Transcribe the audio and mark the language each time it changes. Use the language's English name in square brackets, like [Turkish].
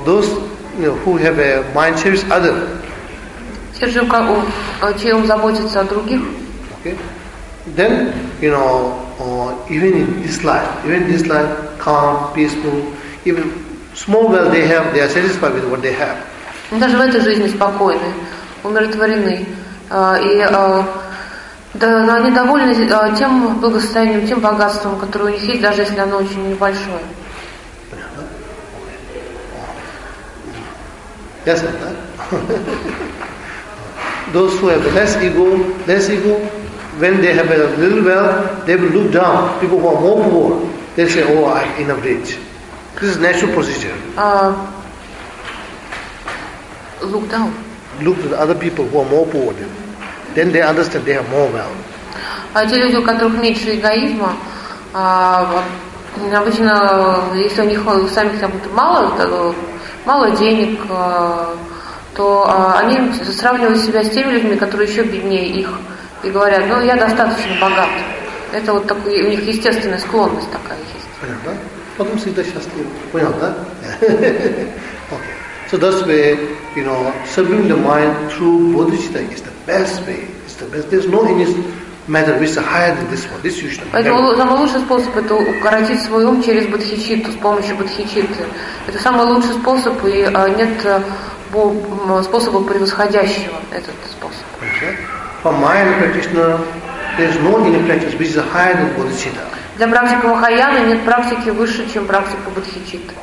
[English] Those, you know, who have a mind cherish other. [Russian] Те же, чей ум заботится о других. [English] Okay. Then, you know, even in this life, calm, peaceful, even small wealth they have, they are satisfied with what they have. [Russian] Даже в этой жизни спокойны, умиротворены. Но они довольны тем благосостоянием, тем богатством, которое у них есть, даже если оно очень небольшое. Ясно, да? [English] Those who have less ego, when they have a little wealth, they will look down. People who are more poor, they say, oh, I'm in a rich. This is natural procedure. Look down. Look at other people who are more poor than. Then they understand they have more wealth. [Russian] А те люди, у которых меньше эгоизма, обычно, если у них у самих там мало денег, то они сравнивают себя с теми людьми, которые еще беднее их, и говорят, ну я достаточно богат. Это вот такой у них естественная склонность такая есть. Понятно? Потом всегда счастливы. Понял, да? [English] So that's where, you know, serving the mind through bodhicitta is the best way. It's the best. There's no any matter which is higher than this one. This you should remember. [Russian] Поэтому самый лучший способ это укоротить свой ум через бодхичитту, с помощью бодхичитты. Это самый лучший способ, и нет способа превосходящего этот способ. [English] For mind practitioner, there's no any practice which is higher than bodhicitta. [Russian] Для практика махаяны нет практики выше, чем практика бодхичитты.